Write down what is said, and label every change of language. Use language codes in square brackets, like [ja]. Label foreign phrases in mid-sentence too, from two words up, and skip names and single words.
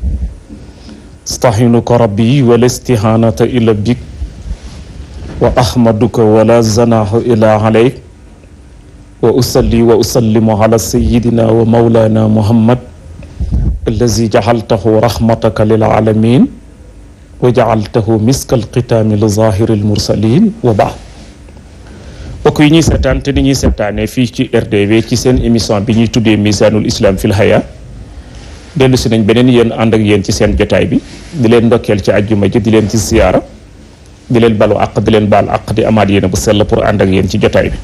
[ar] استعينك ربي ولا استهانة إلا بك وأحمدك ولا زناه إلا عليك وأصلي وأسلم على سيدنا ومولانا محمد الذي جعلته رحمتك للعالمين وجعلته مسك الختام لظاهر المرسلين وبعد. [wo] mbokk yi ñuy seetaan te ni ñuy seetaane fii ci RDV ci seen émission bi ñuy tuddee Misanul Islam fil Haya dellu si nañ beneen yéen ànd ak yéen ci seen jotaay bi di leen ndokkeel ci àjjuma ji di leen ci siyaara di leen balu àq di leen baal àq di amaat yéen bu sell pour ànd ak yéen ci jotaay bi.